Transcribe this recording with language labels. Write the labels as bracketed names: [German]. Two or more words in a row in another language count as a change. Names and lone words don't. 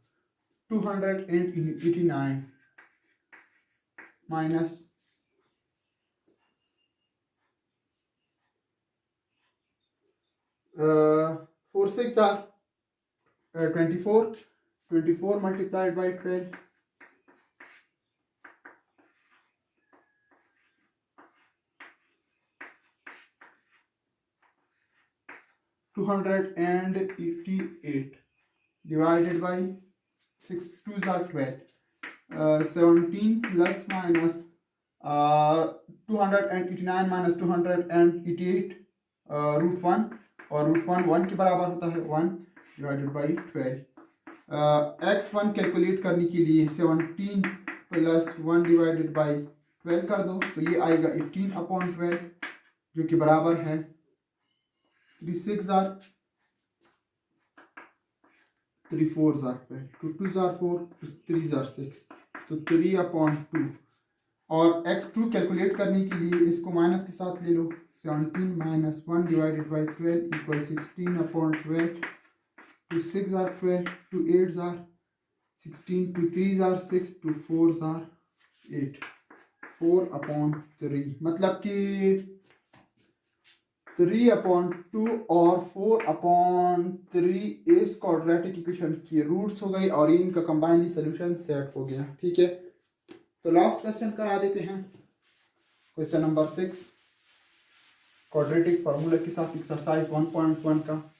[English] 289 minus 4 6 are 24 multiplied by 12 . 288 divided by 6 2s are 12. 17 plus minus 289 minus 288 [Hindi] रूट 1, और रूट 1 के बराबर होता है 1 [English] divided by [Hindi] 12. x1 कैलकुलेट करने के लिए 17 प्लस 1 [English] divided by [Hindi] 12 कर दो, तो ये आएगा 18/12 जो कि बराबर है [English] 3 6 are 3 4s are 12, 2 2s are 4, 2 3s are 6, [Hindi] तो 3/2. और x2 कैलकुलेट करने के लिए इसको माइनस के साथ ले लो. [English] 17 minus 1 divided by 12 equals 16/12. 2 6 are 12, 2 8s are 16, 2 3s are 6, 2 4s are 8. [Hindi] 4/3 मतलब कि 3/2 और 4/3 इस [English] quadratic equation [Hindi] की रूट्स हो गई और इनका [English] combined solution set [Hindi] हो गया. ठीक है, तो [English] last question [Hindi] करा देते हैं. [English] question number 6 quadratic formula [Hindi] के साथ एक्सरसाइज 1.1 का.